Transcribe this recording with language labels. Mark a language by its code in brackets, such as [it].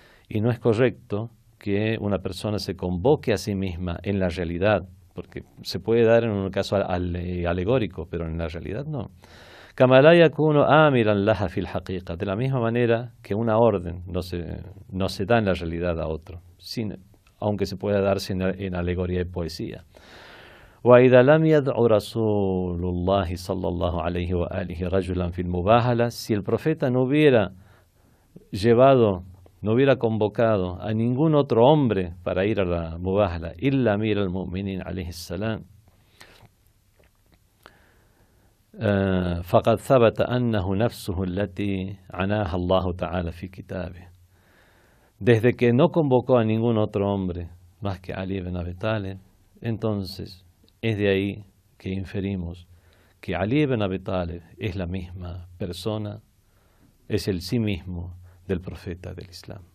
[es] Y no es correcto que una persona se convoque a sí misma en la realidad, porque se puede dar en un caso alegórico, pero en la realidad no. [ar] كما لا يكون آمرا لها في الحقيقة, [es] de la misma manera que una orden no se da en la realidad a otro, aunque se pueda darse en alegoría y poesía. [ar] وإذا لم يدع رسول الله صلى الله عليه وآله رجلا في المباهلة, [es] si el profeta no hubiera convocado a ningún otro hombre para ir a la mubahala, [ar] إلا أمير المؤمنين عليه السلام, فقد ثبت أنه نفسه التي عناها الله تعالى في كتابه. [es] Desde que no convocó a ningún otro hombre más que Ali ibn Abi Talib, entonces es de ahí que inferimos que Ali ibn Abi Talib es la misma persona, es el sí mismo del profeta del Islam.